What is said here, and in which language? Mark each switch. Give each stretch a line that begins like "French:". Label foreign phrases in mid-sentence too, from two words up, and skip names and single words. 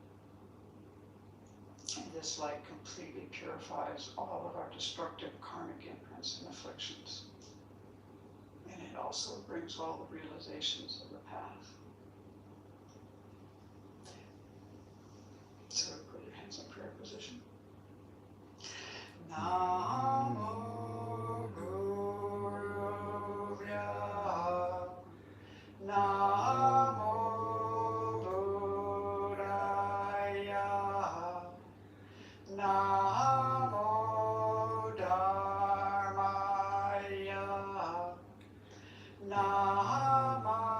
English: And this light completely purifies all of our destructive karmic imprints and afflictions. And it also brings all the realizations of the path. So put your hands in prayer position.
Sanskrit: Namo Guru Vya, Namo Buddhaya, Namo Dharmaya, Namo